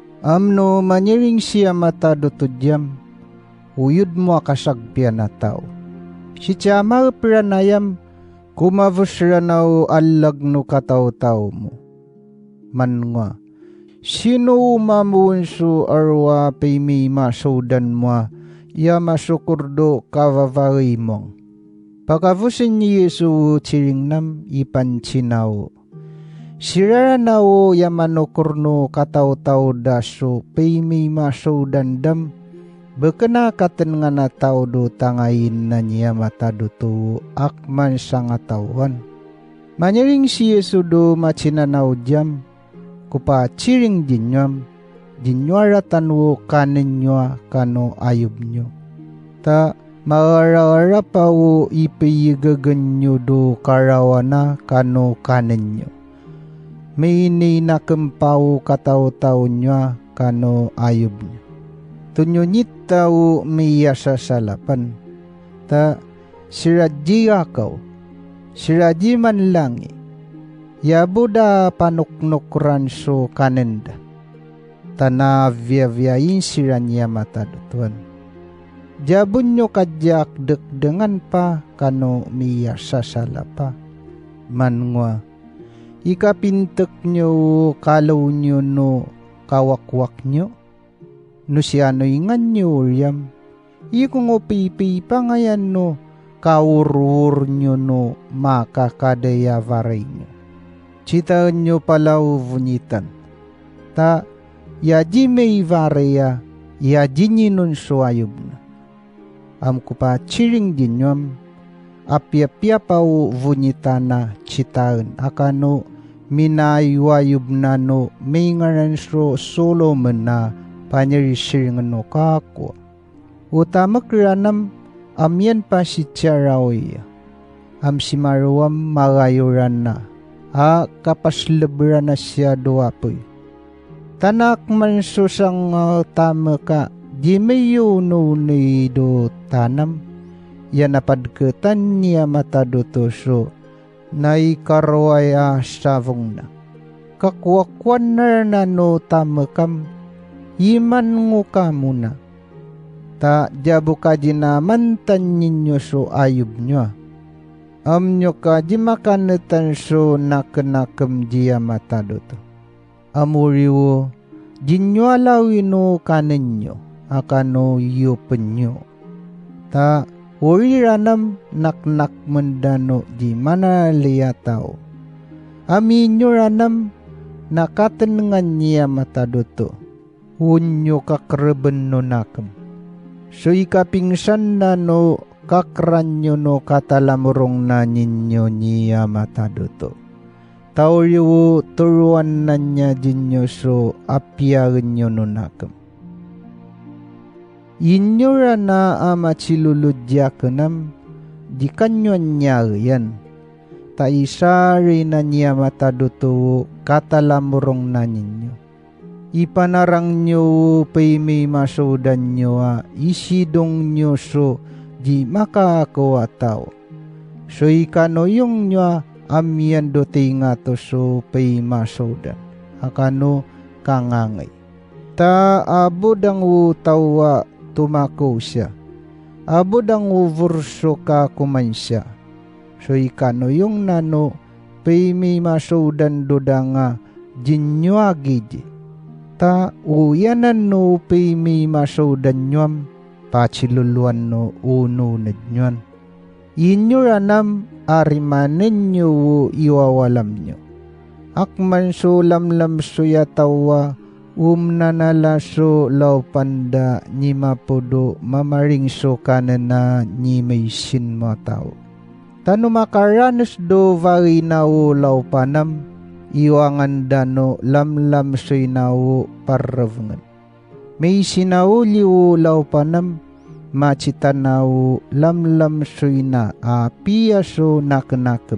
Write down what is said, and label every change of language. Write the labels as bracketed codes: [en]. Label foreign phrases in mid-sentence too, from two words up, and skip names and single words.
[tao] Amno maniring siya matado to diyam uyud mo kasagpya na tao. Si tiyama piranayam, kumavusra na alag no kataw-taw mo. Man nga, sino mamunso arwa pay may masodan mo, ya masukurdo kavavay mong. Pagkavusin ni Yesu tiring nam ipanchinaw. Sirara na ya manukurno kataw-taw daso pay may masodan dam. Bekena katen nga na tao do tangayin na niya matado to akman sa nga tawan. Manyaring si Yesu do machinanaw jam. Kupa chiring dinyam, dinywara tanwo kanin nyo kano ayub nyo. Ta maara-ara pa o ipiyigagan nyo do karawana kano kanin nyo. May ininakempaw kataw-taw nyo kano ayub nyo. Tunyo nitaw may yasa salapan. Ta siraji akaw, siraji man langi. Yabuda panuknukran so kanenda. Tana via-viain siran niya matadutuan. Jabun nyo kadyak dekdengan pa kano miya sasala pa. Manngwa, ikapintek nyo kalaw nyo no kawakwak nyo. No siyano ingan nyo uryam. Ikong opipi pa ngayan no kawurwur nyo no makakadaya varay nyo. Citaan nyo palaw vunitan. Ta, yaji may vareya, yaji ninun suayub na. Am ko pa chiring dinyam, apya-pya pa vunitana citaan. Akano minayuayub na no may ngaran so Solomon na panyarisiringan no kakwa. Utamak ranam, amyan pa si Tiarawaya. Am si Maruam magayuran na. Kapaslebra na siya duwapoy. Tanak man susang tama ka, di mayo no ni do tanam, yan napadketan niya matadutoso, na ikarwaya savong na. Kakwakwan na no tama kam, iman ngo ka muna. Ta jabo ka dinamantan ninyo so ayub nyo. Amnyo ka di makanetan so nakenakam dia matado to. Amuriwo, dinyo alawino kanenyo, akano iyo penyo. Ta, uriranam naknak mendano di mana liya tao. Aminyo ranam nakatenengan niya matado to. Unyo kakreben no nakam. So ikapingsan na no kakranyo no katalamurong na ninyo niya mataduto. Tauriwo turuan na niya dinyo so apyagan nyo no nakam. Inyura na ama chiluludya kanam, di kanyo niya yan. Ta isari na niya mataduto katalamurong na ninyo. Ipanarang nyo pay may masodan nyo isidong nyo so di makakawa tao. So ikano yung nyo amyan do tinga to so pay masodan. Akano kangangay. Ta abod ang utawa tumako siya. Abod ang uvurso ka kumansya. So ikano yung nano pay may masodan do da nga jinyo agidi. Ta uyanan no pay may masodan nyam pachiluluan no uno nednyuan. Inyo ranam arimanen nyo iwawalam nyo. Akman so lamlam so yatawa nanala so laupanda ni mapodo mamaring so kanana ni may sin mo tao. Tano makaranas do vari nao laupanam iwangan dano lamlam so inawo parravngan. May sinauliw laupanam macitanaw lamlam suina apiya so nakenakam.